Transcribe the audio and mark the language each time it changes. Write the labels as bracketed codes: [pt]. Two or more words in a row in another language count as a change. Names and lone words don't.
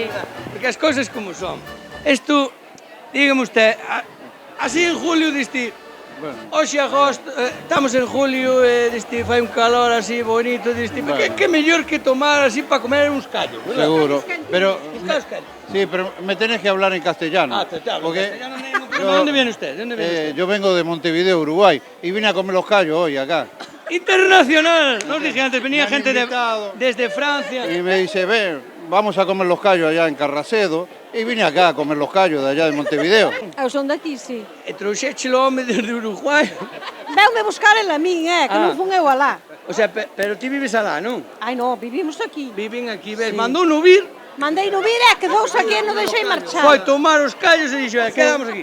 [gl] Porque as cousas como son. Isto, [es] dígame usted, [gl] así en julio diste, hoxe agosto, estamos en julio, diste, fai un calor así bonito, diste, que mellor que tomar así para comer uns callos, ¿verdad? Seguro, pero... Uns callos. [es] Sí, pero me tenés que hablar en castellano. Ah, te hablo porque en castellano, no hay ningún problema. ¿De dónde viene usted? ¿De dónde viene usted? Yo vengo de Montevideo, Uruguay, y vine a comer los callos hoy acá. Internacional, nos dije antes, venía gente desde Francia. Y me dice, ven, vamos a comer los callos allá en Carracedo, y vine acá a comer los callos de allá de Montevideo. [gl] Eu son daqui, sí. E trouxéchelo home desde Uruguai. Veume buscar en la min, que non fun eu alá. O sea, pero ti vives alá, non? Ai, non, vivimos aquí. Viven aquí, ves, mandou no vir. Mandei no vir que dous aquí e non deixei marchar. Foi tomar os callos e dixo, quedamos aquí.